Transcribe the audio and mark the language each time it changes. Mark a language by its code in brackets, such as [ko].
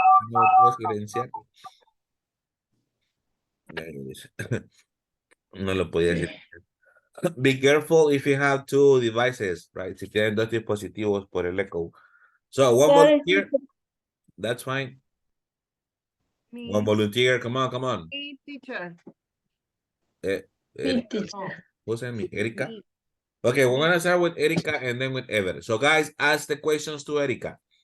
[es] No puedo silenciar. No lo podía decir. [en] Be careful if you have two devices, right? [es] Si tienen dos dispositivos por el echo. [en] So one volunteer, that's fine. Me. One volunteer, come on, come on. Me, teacher. Erika. Oh, Who's me? Erika? me. Okay, we're gonna start with Erika and then with Ever. So guys, ask the questions to Erika.